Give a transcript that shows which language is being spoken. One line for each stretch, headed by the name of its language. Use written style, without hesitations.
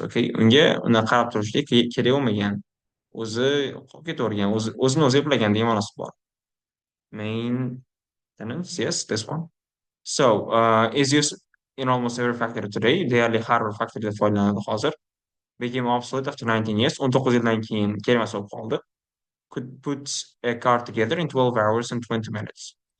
Uzbek: Okay, unga uni qarab turishlik kerak bo'lmagan. O'zi qolib ketavergan, o'zini o'zi eplagan degan ma'nosi bor.
English: Maintenance, yes, this one. So, is used in almost every factory today.
Uzbek: Deyarli har bir factoryda foydalanadi hozir.
English: Became obsolete after 19 years.
Uzbek: 19 yildan keyin kerakmas bo'lib qoldi.
English: Could put a car together in 12 hours and 20 minutes.